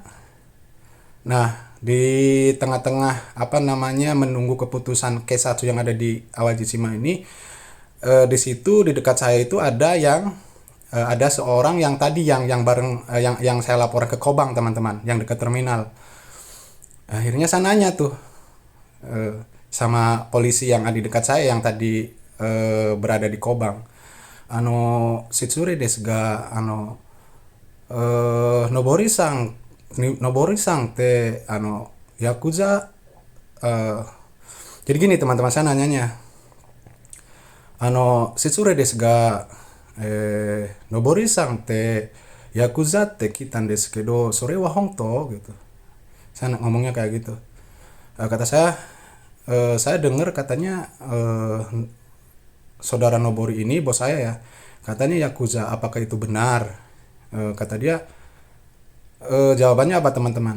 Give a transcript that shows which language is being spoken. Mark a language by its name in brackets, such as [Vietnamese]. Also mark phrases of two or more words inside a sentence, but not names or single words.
[Indonesian] Nah, di tengah-tengah menunggu keputusan K1 yang ada di Awajishima ini, di situ di dekat saya itu ada seorang yang tadi yang bareng yang saya laporan ke Kobang teman-teman, yang dekat terminal. Akhirnya saya nanya tuh sama polisi yang ada di dekat saya yang tadi berada di Kobang. [Japanese] 失礼ですが ノボリさん て ヤクザ. [Indonesian] Jadi gini teman-teman, saya nanyanya, [Japanese] 失礼ですが ノボリさん て ヤクザ て 聞いたん です けど それ は 本当 gitu. [Indonesian] Saya ngomongnya kayak gitu. Kata saya dengar katanya saudara Nobori ini, bos saya ya, katanya yakuza, apakah itu benar? Kata dia, jawabannya apa teman-teman?